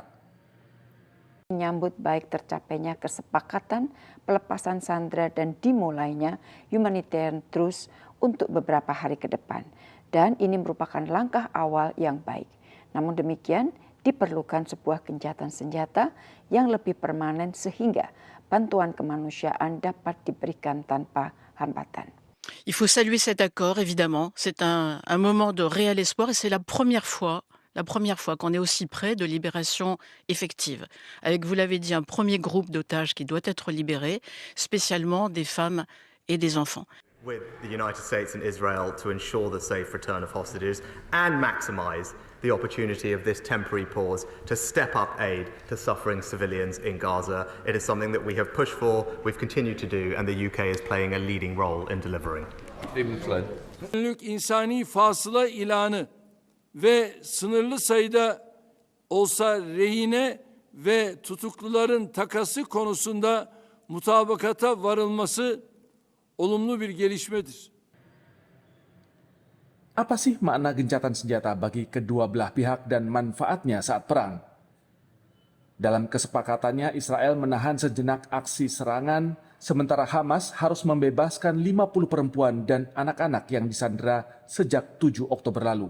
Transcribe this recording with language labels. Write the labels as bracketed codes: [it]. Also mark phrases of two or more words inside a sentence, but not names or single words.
[id] Menyambut baik tercapainya kesepakatan pelepasan sandera dan dimulainya [en] humanitarian truce [id] untuk beberapa hari ke depan. Dan ini merupakan langkah awal yang baik. Namun demikian, diperlukan sebuah gencatan senjata yang lebih permanen sehingga bantuan kemanusiaan dapat diberikan tanpa hambatan. [fr] Il faut saluer cet accord, évidemment. C'est un moment de réel espoir et c'est la première fois qu'on est aussi près de libération effective. Avec, vous l'avez dit, un premier groupe d'otages qui doit être libéré, spécialement des femmes et des enfants. [en] With the United States and Israel to ensure the safe return of hostages and maximise the opportunity of this temporary pause to step up aid to suffering civilians in Gaza. It is something that we have pushed for, we've continued to do, and the UK is playing a leading role in delivering. [tr] Günlük insani fasıla ilanı ve sınırlı sayıda olsa rehine ve tutukluların takası konusunda mutabakata varılması olumlu bir gelişmedir. [id] Apa sih makna gencatan senjata bagi kedua belah pihak dan manfaatnya saat perang? Dalam kesepakatannya, Israel menahan sejenak aksi serangan, sementara Hamas harus membebaskan 50 perempuan dan anak-anak yang disandera sejak 7 Oktober lalu.